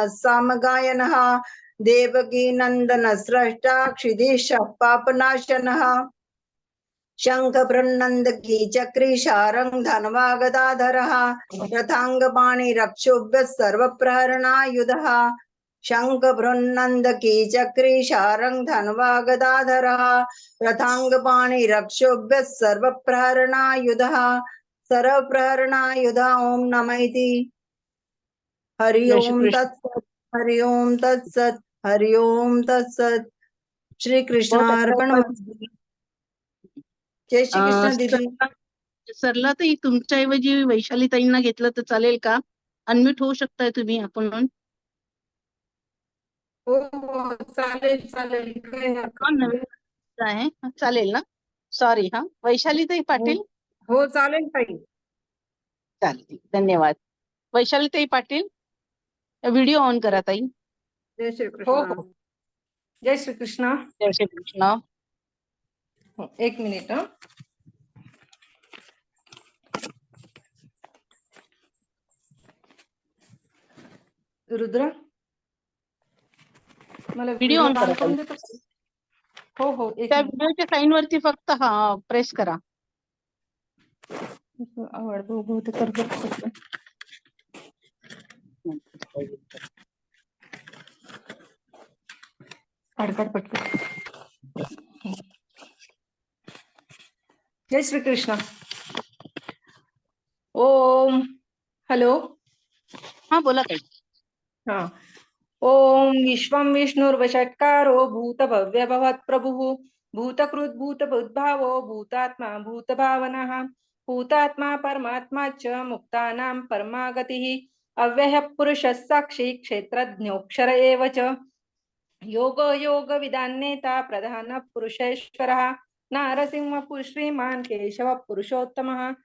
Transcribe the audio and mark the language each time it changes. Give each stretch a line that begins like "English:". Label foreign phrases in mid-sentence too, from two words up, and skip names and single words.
Sanskrit: सामगायनः देवकी नंदन स्रष्टा क्षिदिशः पापनाशनः शंख बृन्नंद की चक्री शारंग धनवा गदाधरः रथांगपाणि रक्षोभ्य सर्व प्रहरणायुधः शंख बृन्नंद की चक्री शारंग धनवा गदाधरः रथांगपाणि रक्षोभ्य सर्व प्रहरणायुधः सर्व प्रहरणायुध ओम नमः इति हरि
Marathi: जय श्री ओम कृष्ण।
Sanskrit: तत्सत् हरि ओम तत्सत् हरि ओम तत्सत् श्री
Hindi: बहुत अच्छा
Sanskrit: कृष्णार्पण उपाय
Marathi: मस्तु। जय श्री कृष्ण दीदी। सरला ताई तुमच्याऐवजी वैशाली ताईंना घेतलं तर चालेल का? अनम्यूट होऊ शकताय तुम्ही आपण. हो हो चालेल चालेल काही हरकत नाही. नवीन आहे चालेल ना? सॉरी हा वैशाली ताई पाटील. हो चालेल ताई. चालेल धन्यवाद. वैशाली ताई पाटील व्हिडिओ ऑन करा ताई. जय श्री हो कृष्ण। हो जय श्री कृष्ण. जय श्री कृष्ण. एक मिनिट हा. रुद्र मला व्हिडिओ ऑन करा करून ताई. देतो. हो हो एक त्या मिनिट. व्हिडिओच्या साईन वरती फक्त हा प्रेस करा. आवड बहुते कर बघतो. अडकड पटकन. जय श्री कृष्ण. ओम हॅलो. हा बोला ताई. हा.
Sanskrit: ओम विश्वं विष्णुर्वषट्कारो भूतभव्य भवत्प्रभुः भूतकृत् भूतभूद्भावो भूतात्मा भूतभावनः भूतात्मा परमात्मा च मुक्तानां परमागतिः अव्ययः पुरुषः साक्षी क्षेत्रज्ञोऽक्षर एव च योगो योगविदान्नेता प्रधानः पुरुषेश्वरः नारसिंहः श्रीमान् केशवः पुरुषोत्तमः